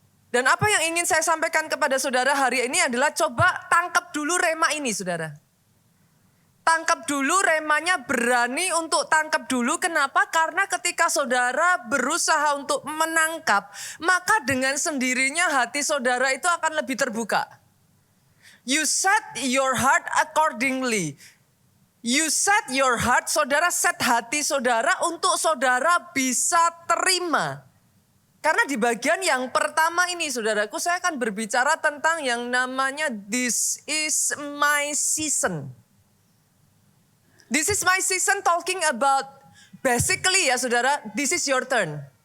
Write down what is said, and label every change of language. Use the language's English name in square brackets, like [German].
[Indonesian] Dan apa yang ingin saya sampaikan kepada saudara hari ini adalah coba tangkap dulu rema ini, saudara. Tangkap dulu remanya, berani untuk tangkap dulu. Kenapa? Karena ketika saudara berusaha untuk menangkap, maka dengan sendirinya hati saudara itu akan lebih terbuka. [English] You set your heart accordingly. You set your heart, [Indonesian] saudara set hati saudara untuk saudara bisa terima. Karena di bagian yang pertama ini saudaraku, saya akan berbicara tentang yang namanya [English] this is my season. This is my season talking about basically [Indonesian] ya saudara, [English] this is your turn.